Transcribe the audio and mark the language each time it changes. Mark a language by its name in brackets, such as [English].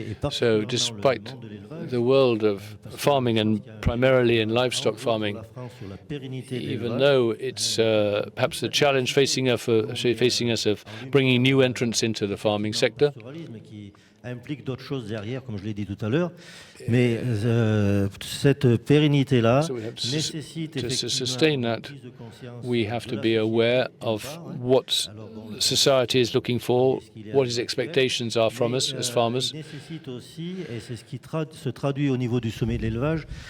[English] So despite the world of farming and primarily in livestock farming, even though it's perhaps the challenge facing us of bringing new entrants into the farming sector, [French] implique d'autres choses derrière, comme je l'ai dit tout à l'heure, mais cette pérennité-là nécessite [English] to sustain that, we have to be aware of what society is looking for, what its expectations are from us as farmers. [French] Nécessite aussi, et c'est ce qui se traduit au niveau du sommet de l'élevage,